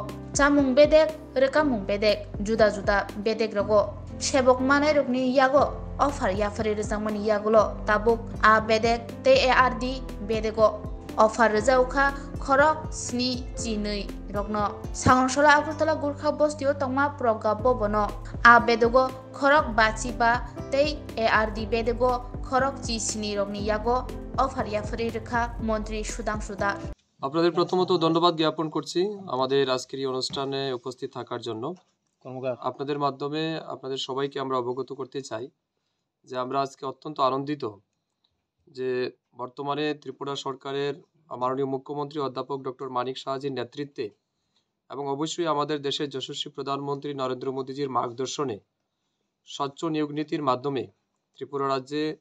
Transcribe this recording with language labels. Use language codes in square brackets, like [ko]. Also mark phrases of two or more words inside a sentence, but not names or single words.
[trp] Chamung bedek rekamung bedek juda bedek rogo sebok manai rokni yago offer yafari rojakmani yagulo tabuk a bedek tei ARD bedego offer rojauka khorok sni chinui rokno Sangnorsala Agurtala Gurkha Bostio tongma proga bobono a bedego khorok bachi ba tei ARD bedego khorok chi sni rokni yago offer yafari rekha মন্ত্রী সুধাংশু দাস। [bn] আপনাদের প্রথমত ধন্যবাদ জ্ঞাপন করছি আমাদের আজকের এই অনুষ্ঠানে উপস্থিত থাকার জন্য। আপনাদের মাধ্যমে আপনাদের সবাইকে আমরা অবগত করতে চাই যে আমরা আজকে অত্যন্ত আনন্দিত যে বর্তমানে ত্রিপুরা সরকারের মাননীয় মুখ্যমন্ত্রী অধ্যাপক ডক্টর মানিক সাহাজির নেতৃত্বে এবং অবশ্যই আমাদের দেশের যশস্বী প্রধানমন্ত্রী নরেন্দ্র মোদীজির মার্গদর্শনে স্বচ্ছ নিয়োগ নীতির মাধ্যমে ত্রিপুরা রাজ্যে